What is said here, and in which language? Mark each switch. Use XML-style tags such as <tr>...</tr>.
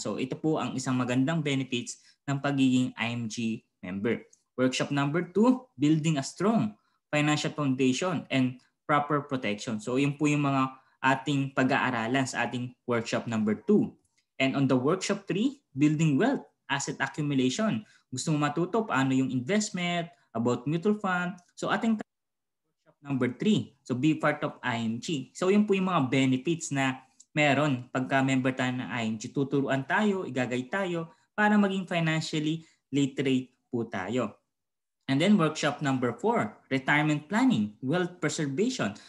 <tl>So ito po ang isang magandang benefits ng pagiging IMG member.</tl> <en>Workshop number 2, building a strong financial foundation and proper protection.</en> <tl>So yun po yung mga ating pag-aaralan sa ating workshop number 2.</tl> <en>And on the workshop 3, building wealth, asset accumulation.</en> <tl>Gusto mo matuto paano yung investment, about mutual fund.</tl> <en>So ating workshop number 3. So be part of IMG.</en> <tl>So yun po yung mga benefits na meron pagka member tayo ng IMG. Tuturuan tayo, igagay tayo para maging financially literate po tayo.</tl> <en>And then workshop number 4, retirement planning, wealth preservation.</en>